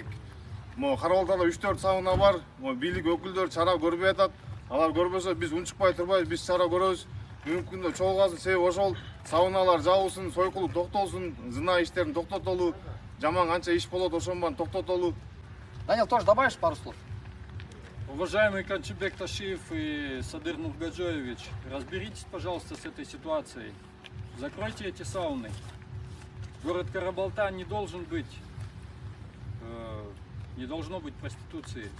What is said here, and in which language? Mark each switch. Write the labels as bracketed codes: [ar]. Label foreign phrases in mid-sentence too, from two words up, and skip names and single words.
[ky] Кара Балтада 3-4 сауна бар. Бийлик өкүлдөрү чара көрбөй атат. Алар көрбөсө биз унчукпай турбайбыз, биз чара көрөбүз. Бүгүнкү күндө чогулганыбыздын себеби ошол. Сауналар жабылсын, сойкулук токтолсун, зына иштерин токтотолу, жаман канча иш болот ошонун баарын токтотолу. [ru] Даниил, тоже добавишь пару слов? Уважаемый Камчыбек Ташиев и Садыр Нуркожоевич, разберитесь, пожалуйста, с этой ситуацией. Закройте эти сауны. Город Кара-Балта не должно быть проституции.